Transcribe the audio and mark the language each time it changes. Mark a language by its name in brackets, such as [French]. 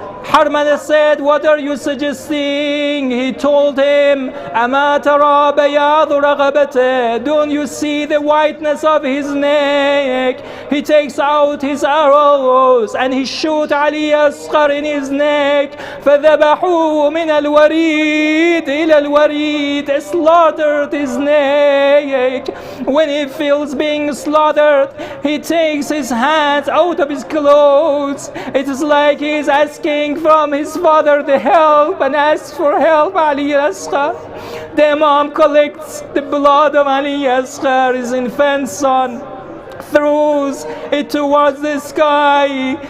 [English] Harmala said, what are you suggesting? He told him, [Arabic] أَمَا تَرَى بَيَاضُ رَغَبَتِهِ, [English] don't you see the whiteness of his neck? He takes out his arrows and he shoots Ali Asghar in his neck. [Arabic] فَذَبَحُوهُ مِنَ الْوَرِيدِ إِلَى الْوَرِيدِ, [English] slaughtered his neck. When he feels being slaughtered, he takes his hands out of his clothes. It is like he is asking from his father the help and asks for help. Ali Asghar, the Imam collects the blood of Ali Asghar, his infant son, throws it towards the sky.